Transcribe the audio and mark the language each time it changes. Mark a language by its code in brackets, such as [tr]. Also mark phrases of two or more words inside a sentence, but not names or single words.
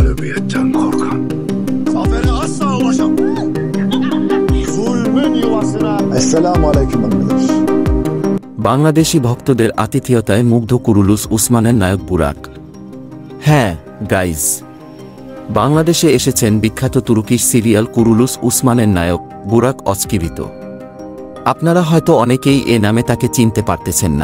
[tr] Mağlubiyetten korkan zafere asla ulaşamaz. Zulmün yuvasına. Esselamu aleyküm arkadaş. [bn] বাংলাদেশি ভক্তদের আতিথেয়তায় মুগ্ধ কুরুলুস উসমানের নায়ক বুরাক। হ্যাঁ গাইজ, বাংলাদেশে এসেছেন বিখ্যাত তুর্কিশ সিরিয়াল কুরুলুস উসমানের নায়ক বুরাক অজকিভিত। আপনারা হয়তো অনেকেই এ নামে তাকে চিনতে পারতেছেন না।